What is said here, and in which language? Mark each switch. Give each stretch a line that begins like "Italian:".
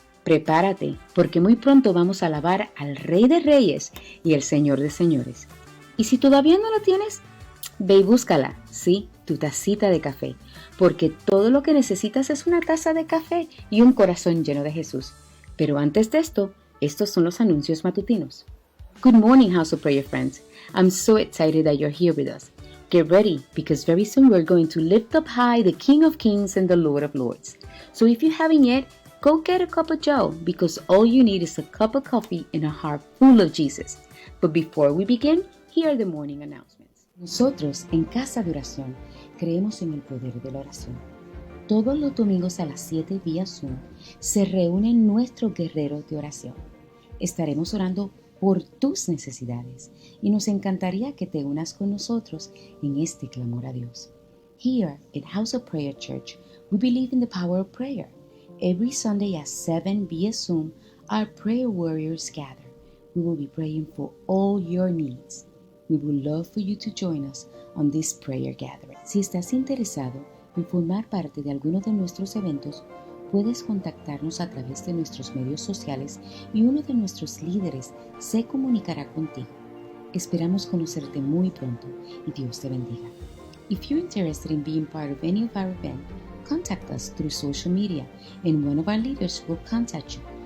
Spanish: Prepárate, porque muy pronto vamos a alabar al Rey de Reyes y el Señor de Señores. Y si todavía no la tienes, ve y búscala, sí, tu tacita de café, porque todo lo que necesitas es una taza de café y un corazón lleno de Jesús. Pero antes de esto, estos son los anuncios matutinos.
English: Good morning, House of Prayer friends. I'm so excited that you're here with us. Get ready, because very soon we're going to lift up high the King of Kings and the Lord of Lords. So if you haven't yet, go get a cup of joe, because all you need is a cup of coffee and a heart full of Jesus. But before we begin, here are the morning announcements.
Spanish: Nosotros, en Casa de Oración, creemos en el poder de la oración. Todos los domingos a las 7 vía Zoom se reúnen nuestros guerreros de oración. Estaremos orando por tus necesidades y nos encantaría que te unas con nosotros en este clamor a Dios.
English: Here at House of Prayer Church, we believe in the power of prayer. Every Sunday at 7 via Zoom, our prayer warriors gather. We will be praying for all your needs. We would love for you to join us on this prayer gathering.
Spanish: Si estás interesado en formar parte de alguno de nuestros eventos, puedes contactarnos a través de nuestros medios sociales y uno de nuestros líderes se comunicará contigo. Esperamos conocerte muy pronto y Dios te bendiga.
English: If you're interested in being part of any of our events, contact us through social media and one of our leaders will contact you.